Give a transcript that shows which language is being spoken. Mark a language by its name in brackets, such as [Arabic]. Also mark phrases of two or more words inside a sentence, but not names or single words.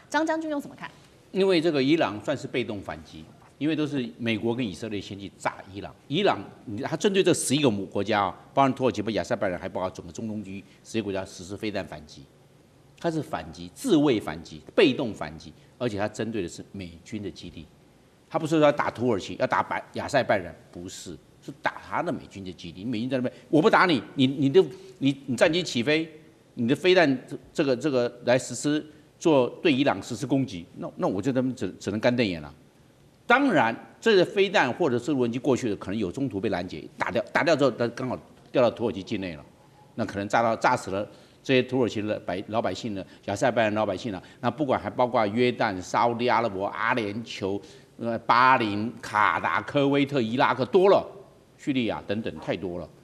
[Chinese] 張將軍又怎麼看？因為這個伊朗算是被動反擊。因為都是美國跟以色列先去炸伊朗，他針對這11個母國家啊，包含土耳其、亞塞拜然，還包括整個中東區11個國家實施飛彈反擊，它是反擊、自衛反擊、被動反擊，而且它針對的是美軍的基地，他不是說要打土耳其、要打亞塞拜然，不是，是打他的美軍的基地。美軍在那邊，我不打你，你戰機起飛，你的飛彈這個來實施對伊朗實施攻擊，那我就他們只能乾瞪眼了。當然，這個飛彈或者是無人機過去的，可能有中途被攔截，打掉之後，它剛好掉到土耳其境內了，那可能炸死了這些土耳其的老百姓呢，亞塞拜然老百姓了。那不管還包括約旦、沙烏地阿拉伯、阿聯酋、巴林、卡達、科威特、伊拉克多了，敘利亞等等太多了。